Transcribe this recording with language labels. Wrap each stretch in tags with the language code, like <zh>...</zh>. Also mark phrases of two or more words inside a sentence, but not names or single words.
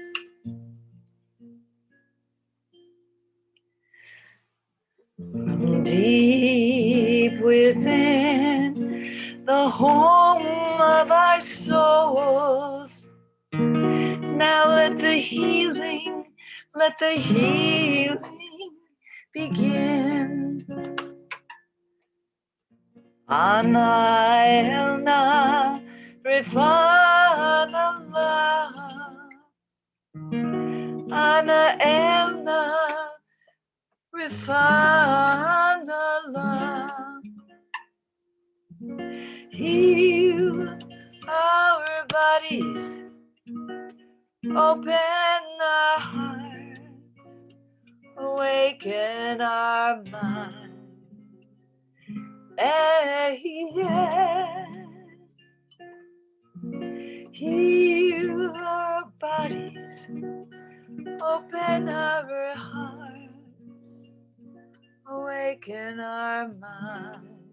<en>From deep within the home of our souls, now let the healing begin.</en> <he>אנא אל נא רפא נא לה, אנא אל נא רפא נא לה.</he> <en>Heal our bodies, open our hearts, awaken our minds. Heal our bodies, open our hearts, awaken our minds.</en>